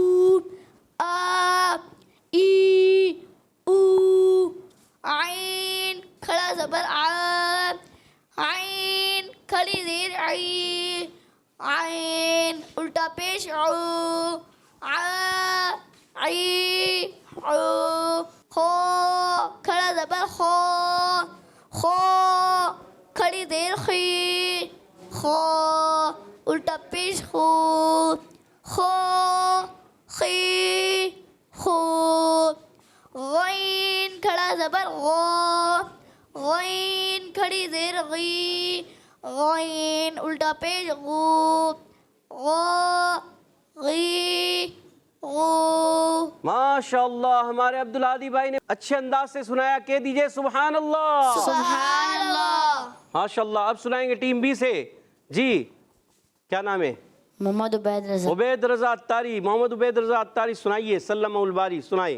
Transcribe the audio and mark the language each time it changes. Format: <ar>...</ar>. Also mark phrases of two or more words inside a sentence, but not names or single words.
<ur>آ ای او عین کھڑا زبر آ عین کھڑی زیر عی عین الٹا پیش عو آ عی عو خو کھڑا زبر خو خو کھڑی زیر خی خو الٹا پیش خو خو خی خو غین کھڑا زبر غو غین کھڑی زیر غی غین الٹا پیش غو غو غی غو ماشاء اللہ ہمارے عبدالہادی بھائی نے اچھے انداز سے سنایا، کہہ دیجئے سبحان اللہ۔ سبحان اللہ۔ ماشاء اللہ۔ اب سنائیں گے ٹیم بی سے، جی کیا نام ہے؟ محمد عبید رضا۔ عبید رضا اتاری، محمد عبید رضا اتاری سنائیے، سلم الباری سنائیں۔</ur>